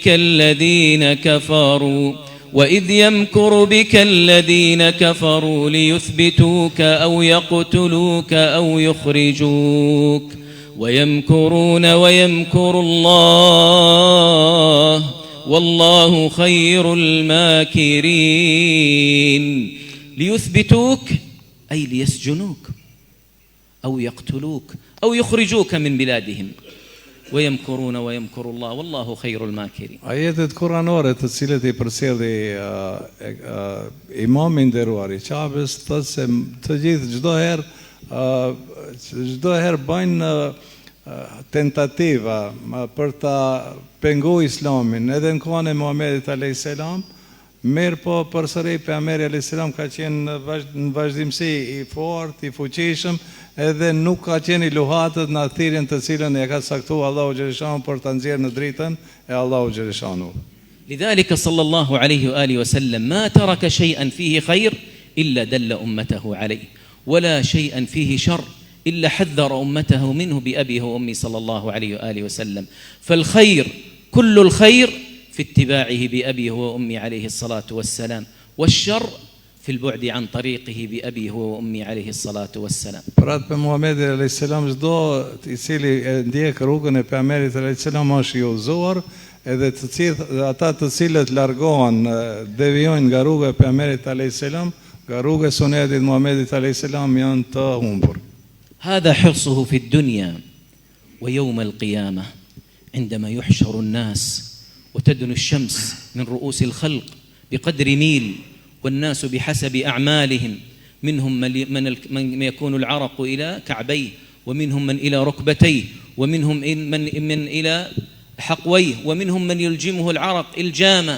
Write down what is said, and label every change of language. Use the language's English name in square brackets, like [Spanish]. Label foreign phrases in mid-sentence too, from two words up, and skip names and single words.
[Arabic] بك الذين كفروا ليثبتوك أو يقتلوك أو يخرجوك ويمكرون ويمكر الله والله خير الماكرين. ليثبتوك أي ليسجنوك أو يقتلوك أو يخرجوك من بلادهم، ويمكرون ويمكر الله والله خير الماكرين. [Albanian] Ajetet kuranore të cilët I përcjelli imami nderuar I Qabës thotë se të gjithë çdo herë bëjnë tentativa për ta penguar Islamin, edhe në kohën e Muhamedit [Arabic] عليه السلام, [Albanian] mirë po përsëri pejgamberi [Arabic] عليه السلام [Albanian] ka qenë në vazhdimsi I fortë, I fuqishëm, edhe nuk ka qenë I luhatët në thirrjen të cilën e ka saktuar Allahu xhaleshanu për ta nxjerrë në dritën e Allahu xhaleshanu. [Arabic] لذلك صلى الله عليه وآله وسلم ما ترك شيئا فيه خير إلا دل أمته عليه، ولا شيئا فيه شر إلا حذر أمته منه بأبيه وأمي صلى الله عليه وآله وسلم. فالخير كل الخير في اتباعه بأبيه وأمي عليه الصلاة والسلام، والشر في البعد عن طريقه بأبي هو وأمي عليه الصلاة والسلام. [Albanian] Për atë për Muhamedi [Arabic] عليه السلام [Albanian] çdo I cili e ndjek rrugën e pejgamberit [Arabic] عليه السلام [Albanian] është I udhëzuar, edhe ata të cilët largohen, devijojnë nga rruga e pejgamberit [Arabic] عليه السلام, [Albanian] nga rruga e sunetit Muhamedit [Arabic] عليه السلام [Albanian] janë të humbur. [Arabic] هذا حرصه في الدنيا ويوم القيامة عندما يحشر الناس وتدنو الشمس من رؤوس الخلق بقدر ميل والناس بحسب أعمالهم، منهم من يكون العرق إلى كعبيه، ومنهم من إلى ركبتيه، ومنهم من إلى حقويه، ومنهم من يلجمه العرق إلجاما.